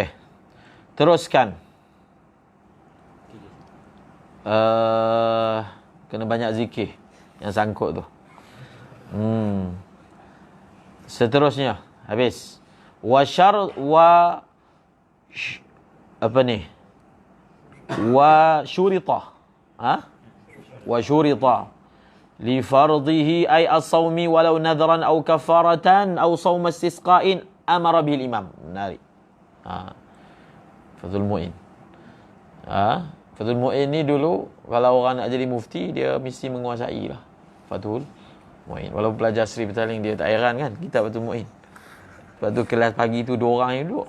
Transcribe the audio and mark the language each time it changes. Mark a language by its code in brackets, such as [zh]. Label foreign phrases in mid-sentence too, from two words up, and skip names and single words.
[ms] Teruskan. Kena banyak zikir yang sangkut tu. Seterusnya, habis. Apa ni? [ar] وشرط. وشرط لفرضه أي الصوم ولو نذرا أو كفارة أو صوم استسقاء أمر به الإمام. [ms] Menarik. Fadhul Mu'in. Fadhul Mu'in ni dulu kalau orang nak jadi mufti, dia mesti menguasai lah Fadhul Mu'in. Walau pelajar Sri Petaling, dia tak heran kan kitab Fadhul Mu'in. Lepas tu kelas pagi tu 2 orang yang duduk.